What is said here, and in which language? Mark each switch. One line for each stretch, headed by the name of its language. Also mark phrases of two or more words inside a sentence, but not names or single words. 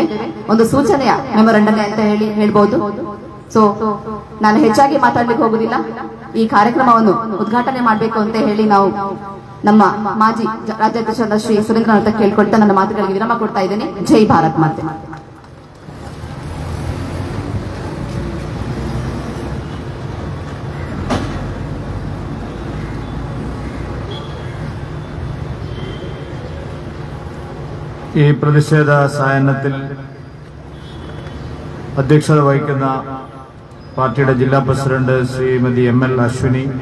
Kannada: ಒಂದು ಸೂಚನೆಯ ಮೆಮೊರಂಡಮ್ ಅಂತ ಹೇಳ್ಬಹುದು. ಸೊ ನಾನು ಹೆಚ್ಚಾಗಿ ಮಾತಾಡ್ಲಿಕ್ಕೆ ಹೋಗುದಿಲ್ಲ. ಈ ಕಾರ್ಯಕ್ರಮವನ್ನು ಉದ್ಘಾಟನೆ ಮಾಡಬೇಕು ಅಂತ ಹೇಳಿ ನಾವು ನಮ್ಮ ಮಾಜಿ ರಾಜ್ಯಾಧ್ಯಕ್ಷರಾದ ಶ್ರೀ ಸುರೇಂದ್ರ ಅಂತ ಕೇಳ್ಕೊಳ್ತಾ ನನ್ನ ಮಾತುಗಳಿಗೆ ವಿರಾಮ ಕೊಡ್ತಾ ಇದ್ದೇನೆ. ಜೈ ಭಾರತ್ ಮಾತೆ.
Malayalam: ഈ പ്രതിഷേധ സായാഹ്നത്തിൽ അധ്യക്ഷത വഹിക്കുന്ന പാർട്ടിയുടെ ജില്ലാ പ്രസിഡന്റ് ശ്രീമതി ML അശ്വിനി,